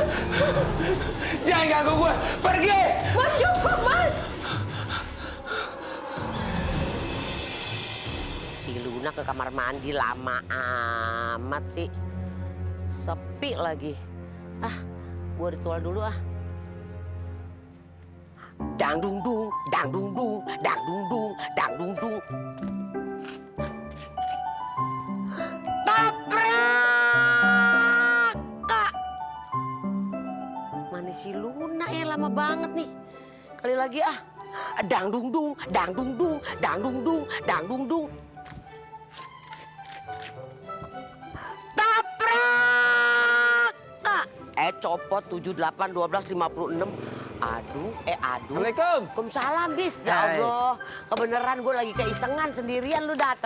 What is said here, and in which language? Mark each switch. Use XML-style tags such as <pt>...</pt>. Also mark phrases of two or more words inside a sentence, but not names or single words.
<id>Jangan ganggu gue. Pergi. Mas, cukup, Mas. Si Luna ke kamar mandi lama amat sih. Sepi lagi. Gua ritual dulu ah. Dang dung dung, dang dung dung, dang dung dung, dang dung dung. Tabrak! Kak. Mana si Luna ya, lama banget nih. Kali lagi ah. Dang dung dung, dang dung dung, dang dung dung, dang dung dung. Tabrak! Kak. Copot 78 12 56. Aduh. Assalamualaikum. Waalaikumsalam, Bis. Ya Allah, kebeneran gue lagi keisengan sendirian lu dateng.</id>